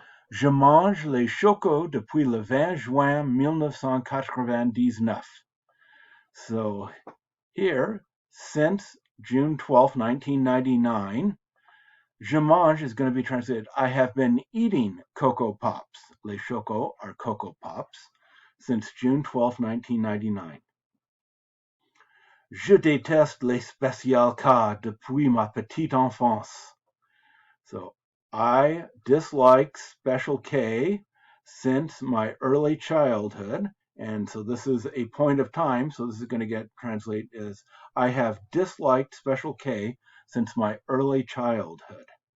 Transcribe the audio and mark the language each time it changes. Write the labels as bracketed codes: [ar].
[fr] Je mange les chocos depuis le 20 juin 1999. [en] So here, since June 12, 1999, [fr] je mange [en] is going to be translated, I have been eating Cocoa Pops. Les chocos are Cocoa Pops since June 12, 1999. [fr] Je déteste les spécial cas depuis ma petite enfance. [en] So I dislike Special K since my early childhood. And so this is a point of time. So this is going to get translated as I have disliked Special K since my early childhood.